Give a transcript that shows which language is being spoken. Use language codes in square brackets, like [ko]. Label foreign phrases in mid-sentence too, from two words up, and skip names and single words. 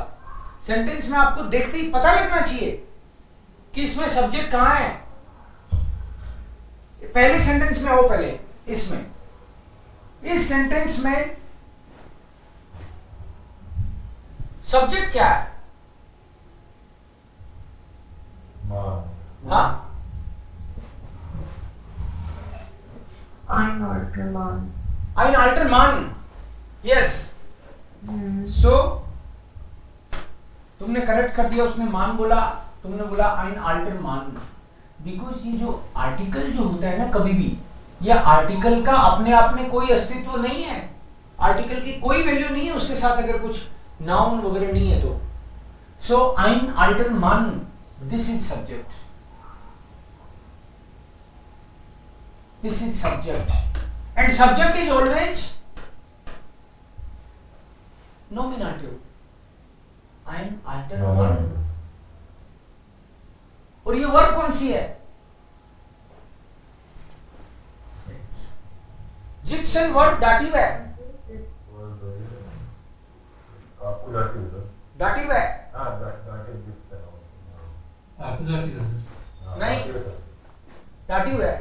[hi] सेंटेंस में आपको देखते ही पता लगना चाहिए कि इसमें सब्जेक्ट कहां है। पहले सेंटेंस में आओ, पहले इसमें, इस सेंटेंस में सब्जेक्ट क्या है? हाँ, [de] Ein alter Mann. ein alter Mann. [en] Yes. So [hi] तुमने करेक्ट कर दिया, उसने मान बोला, तुमने बोला [de] ein alter Mann. [hi] बिकॉज ये जो आर्टिकल जो होता है ना, कभी भी ये आर्टिकल का अपने आप में कोई अस्तित्व नहीं है, आर्टिकल की कोई वैल्यू नहीं है उसके साथ अगर कुछ नाउन वगैरह नहीं है तो। [de] सो ein alter Mann, [en] this is subject, this is subject, and subject is always nominative. [de] ein alter Mann. [hi] और ये वर्ब कौन सी है? जित्सन वर्ब दाटिव है, दाटिव है नहीं, दाटिव है।